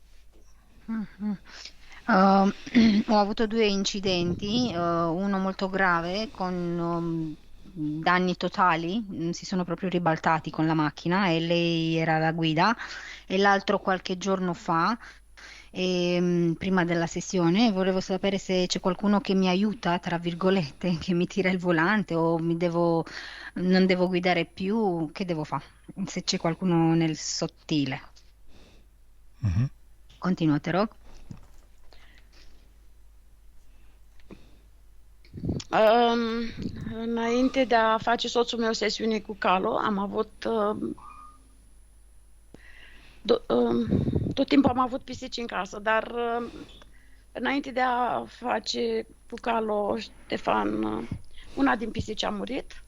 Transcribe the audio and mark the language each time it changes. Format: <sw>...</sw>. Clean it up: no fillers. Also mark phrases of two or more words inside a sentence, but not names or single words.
<it>Ho avuto 2 incidenti, uno molto grave con danni totali, si sono proprio ribaltati con la macchina e lei era alla guida, e l'altro qualche giorno fa, prima della sessione. Volevo sapere se c'è qualcuno che mi aiuta, tra virgolette, che mi tira il volante o non devo guidare più, che devo fare? Se c'è qualcuno nel sottile. Continua,</it> <ro>te rog. Înainte de a face soțul meu sesiune cu Calo, am avut tot timpul am avut pisici în casă, dar înainte de a face cu Calo Ștefan, una din pisici a murit.</ro>